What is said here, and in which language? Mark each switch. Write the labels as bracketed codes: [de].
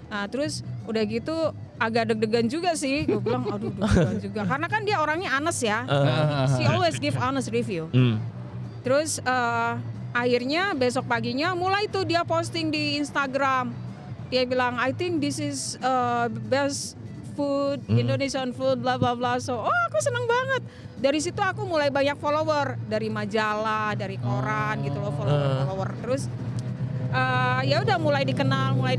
[id] Terus udah gitu agak deg-degan juga sih. Gue bilang aduh deg-degan juga karena kan dia orangnya honest ya. [en] She always give honest review. [id] Terus akhirnya besok paginya mulai tuh dia posting di Instagram. Dia bilang [en] I think this is best food, Indonesian food, bla bla bla. [id] So, aku seneng banget. Dari situ aku mulai banyak follower dari majalah, dari koran gitu loh, follower. Terus ya udah mulai dikenal.